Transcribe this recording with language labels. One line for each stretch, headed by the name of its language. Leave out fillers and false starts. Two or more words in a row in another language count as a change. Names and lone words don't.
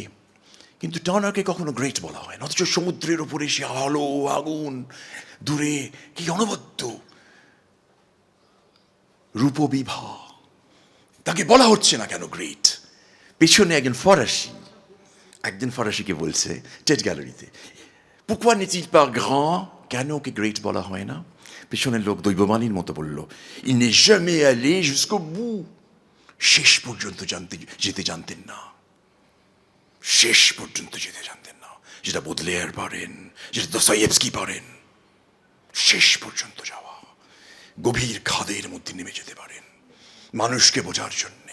Bangla: কিন্তু টার্নারকে কখনো গ্রেট বলা হয় না, অথচ সমুদ্রের উপরে সে আলো আগুন, দূরে কি অনবদ্য রূপবিভা, তাকে বলা হচ্ছে না কেন গ্রেট? পেছনে একজন ফরাসিকে বলছে টেট গ্যালারিতে,
French: pourquoi n'est-il pas grand?
Bangla: কেন ওকে গ্রেট বলা হয় না? পেছনের লোক দৈববাণীর মতো বলল,
French: il n'est jamais allé jusqu'au bout,
Bangla: শেষ পর্যন্ত যেতে জানতেন না, শেষ পর্যন্ত যেতে জানতেন না। যেটা বোদলেয়ার পারেন, যেটা দস্তয়েভস্কি পারেন, শেষ পর্যন্ত যাওয়া, গভীর খাদের মধ্যে নেমে যেতে পারেন মানুষকে বোঝার জন্যে।